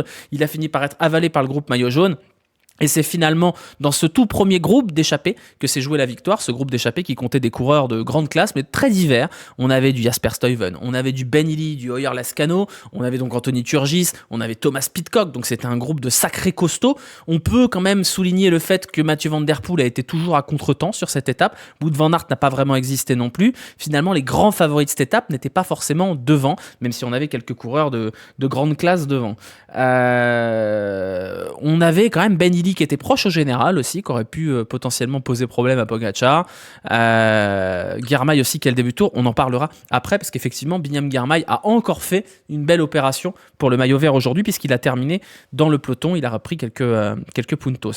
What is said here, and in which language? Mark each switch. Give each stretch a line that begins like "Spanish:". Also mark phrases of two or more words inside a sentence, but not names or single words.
French: Il a fini par être avalé par le groupe maillot jaune. Et c'est finalement dans ce tout premier groupe d'échappés que s'est jouée la victoire, ce groupe d'échappés qui comptait des coureurs de grande classe, mais très divers. On avait du Jasper Stuyven, on avait du Ben Illy, du Hoyer Lascano, on avait donc Anthony Turgis, on avait Thomas Pidcock, donc c'était un groupe de sacrés costauds. On peut quand même souligner le fait que Mathieu Van Der Poel a été toujours à contretemps sur cette étape. Wout van Aert n'a pas vraiment existé non plus. Finalement, les grands favoris de cette étape n'étaient pas forcément devant, même si on avait quelques coureurs de grande classe devant. On avait quand même Ben Illy qui était proche au général aussi, qui aurait pu potentiellement poser problème à Pogačar. Girmay aussi qui a le début de tour, on en parlera après parce qu'effectivement Binyam Girmay a encore fait une belle opération pour le maillot vert aujourd'hui puisqu'il a terminé dans le peloton, il a repris quelques puntos.